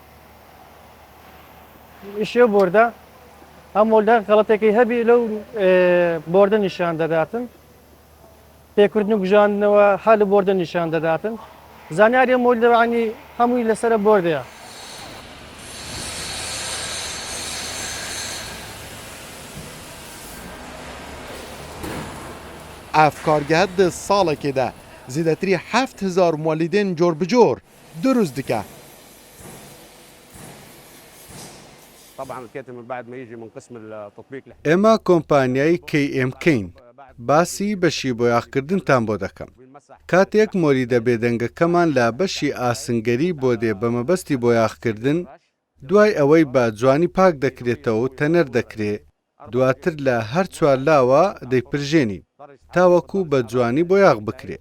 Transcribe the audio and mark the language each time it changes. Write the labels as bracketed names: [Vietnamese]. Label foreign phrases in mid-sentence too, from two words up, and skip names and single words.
[Central Kurdish] ئیشێ بۆردە ئەم مۆلدە غەڵەتێکی هەبی لەو بۆردە نیشان دەداتن پێکردن و گژاندنەوە هەر لە بۆردە نیشان دەداتن زانیاری مۆلدەوانی هەمووی لەسەر بۆردەیە [Kurdish] ئەف کارگەهە دە ساڵێکێدا زیاتری 7000 مۆلیدێن جۆربجۆر دروست دکە. [Arabic] طبعا الكاتب من بعد ما يجي من قسم التطبيق [Central Kurdish] ئێمە کۆمپانیای KMKین باسی بەشی بۆیاغکردنتان بۆ دەکەم. کاتێک مۆریدە بێدەنگەکەمان لە بەشی ئاسنگەری بۆ دێ بە مەبەستی بۆیاغکردن دوای ئەوەی بە جوانی پاک دەکرێتەوە و تەنەر دەکرێت دواتر لە هەر چوار لاوە دەیپرژێنی تاوەکو بە جوانی بۆیاغ بکرێت.